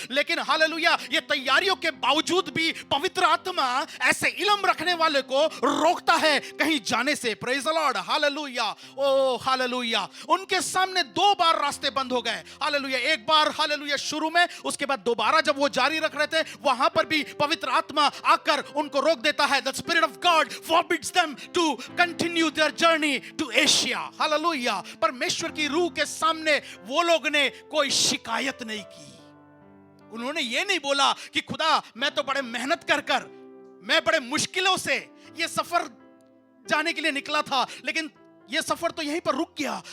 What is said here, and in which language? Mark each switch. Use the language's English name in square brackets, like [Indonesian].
[Hindi] लेकिन हालेलुया, ये तैयारियों के बावजूद भी पवित्र आत्मा ऐसे इल्म रखने वाले को रोकता है कहीं जाने से। [English] Praise the lord. [Hindi] Hallelujah. O hallelujah. उनके सामने 2 बार रास्ते बंद हो गए। हालेलुया। एक बार हालेलुया शुरू में, उसके बाद दोबारा जब वो जारी रख रहे थे, वहां पर भी पवित्र आत्मा आकर उनको रोक देता है। [English] The Spirit of God forbids them to continue their journey to Asia. [Hindi] Hallelujah. परमेश्वर की रूह के सामने वो लोग ने कोई शिकायत नहीं की। उन्होंने ये नहीं बोला कि खुदा मैं तो बड़े मेहनत कर मैं बड़े मुश्किलों से ये सफर जाने के लिए निकला था, लेकिन ये सफर तो यहीं पर रुक गया।